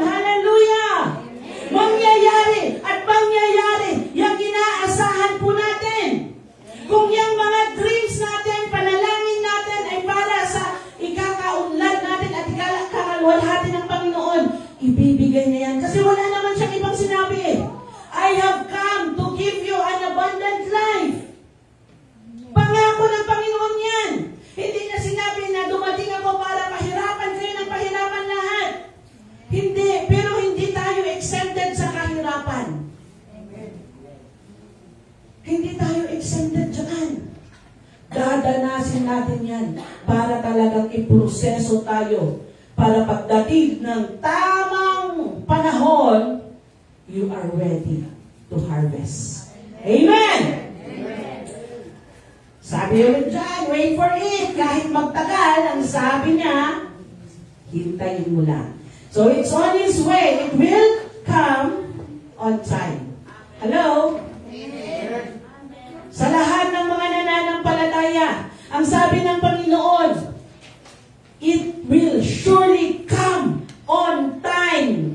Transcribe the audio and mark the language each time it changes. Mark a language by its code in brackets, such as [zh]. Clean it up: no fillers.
[tl] Hallelujah! Mangyayari at mangyayari yung inaasahan po natin. Kung yung mga dreams natin, panalangin natin ay para sa ikakaunlad natin at ikakaluwalhati ng Panginoon, ibibigay niya yan. Kasi wala naman siyang ibang sinabi. [en] I have come to give you an abundant life. [tl] Pangako ng Panginoon yan. Hindi niya sinabi na dumating ako para pahirapan kayo ng pahirapan lahat. Hindi, pero hindi tayo exempted sa kahirapan. Hindi tayo exempted dyan. Dadanasin natin yan para talagang iproseso tayo para pagdating ng tamang panahon, [en] you are ready to harvest. [tl] Amen! Sabi ulit dyan, [en] wait for it. [tl] Kahit magtagal, ang sabi niya, hintayin mo lang. [en] So it's on His way. It will come on time. Hello? [tl] Sa lahat ng mga nananampalataya, ang sabi ng Panginoon, [en] it will surely come on time.